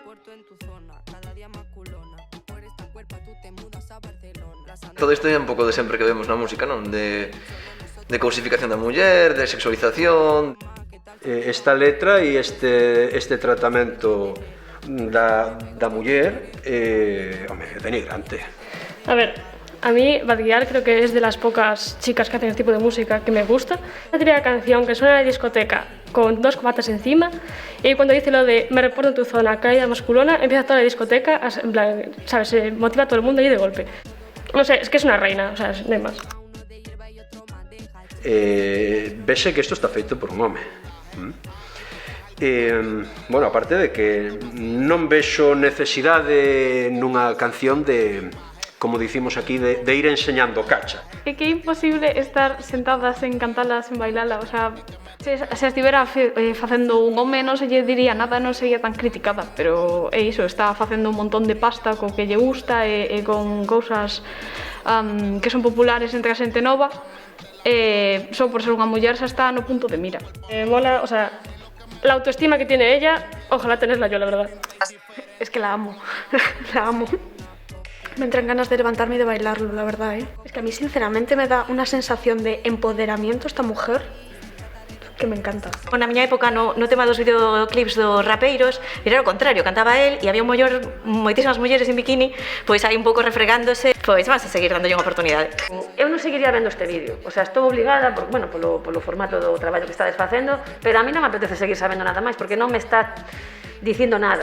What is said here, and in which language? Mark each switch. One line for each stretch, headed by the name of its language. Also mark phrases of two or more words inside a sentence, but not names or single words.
Galician: Todo isto é un pouco de sempre que vemos na música, non? De cousificación da muller, de sexualización. Esta letra e este tratamento da muller denigrante.
Spanish: A ver, a mí Bad Gyal creo que es de las pocas chicas que hacen este tipo de música que me gusta. La típica canción que suena en la discoteca con dos cobatas encima y cuando dice lo de me reporto en tu zona, caída masculona, empieza toda la discoteca, en plan, ¿sabes? Se motiva a todo el mundo ahí de golpe. No sé, es que es una reina, o sea, no hay más.
Galician: Vese que isto está feito por un home. Bueno, aparte de que non vexo necesidade nunha canción de, como dicimos aquí, de ir enseñando cacha. É que é imposible estar sentadas en cantalas, en bailala, o sea, se estivera facendo un home non se lle diría nada, non sería tan criticada, pero é iso, está facendo un montón de pasta co que lle gusta e con cousas que son populares entre a xente nova, só por ser unha muller xa está no punto de mira.
Spanish: Mola, o sea, la autoestima que tiene ella, ojalá tenerla yo, la verdad. Es que la amo, la amo. Me entran ganas de levantarme y de bailarlo, la verdad, ¿eh? Es que a mí sinceramente me da una sensación de empoderamiento esta mujer que me encanta.
Galician: Na miña época no tema dos videoclips dos rapeiros era o contrario, cantaba él e había moitísimas mulleres en bikini, pois aí un pouco refregándose, pois vas a seguir dándolle unha oportunidade. Eu non seguiría vendo este vídeo, o sea, estou obligada, polo formato do traballo que estades facendo, pero a mí non me apetece seguir sabendo nada máis, porque non me está dicindo nada.